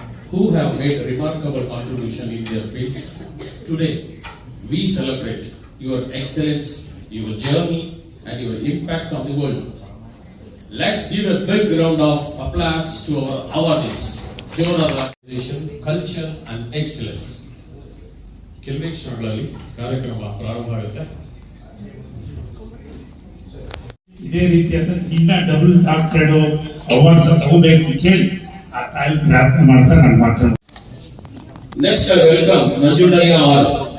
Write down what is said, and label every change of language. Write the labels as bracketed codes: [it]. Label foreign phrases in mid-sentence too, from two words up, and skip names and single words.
[en] who have made remarkable contribution in their fields. Today, we celebrate your excellence, your journey, and your impact on the world. Let's give a big round of applause to our awardees. Jonah Organization, Culture and Excellence. [kn] ಕೆಲವೇ ಕ್ಷಣಗಳಲ್ಲಿ ಕಾರ್ಯಕ್ರಮ ಪ್ರಾರಂಭ ಆಗುತ್ತೆ. ಇದೇ ರೀತಿಯಾದ ಇನ್ನ [en] double doctorate awards [kn] ತಗೋಬೇಕು ಅಂತ ಹೇಳಿ ಆ ತಾಯಿ ಪ್ರಾರ್ಥನೆ ಮಾಡ್ತಾರೆ. ನನ್ನ ಮಾತು [en] next welcome [kn] ನಂಜುಂಡಯ್ಯ ಅವರು.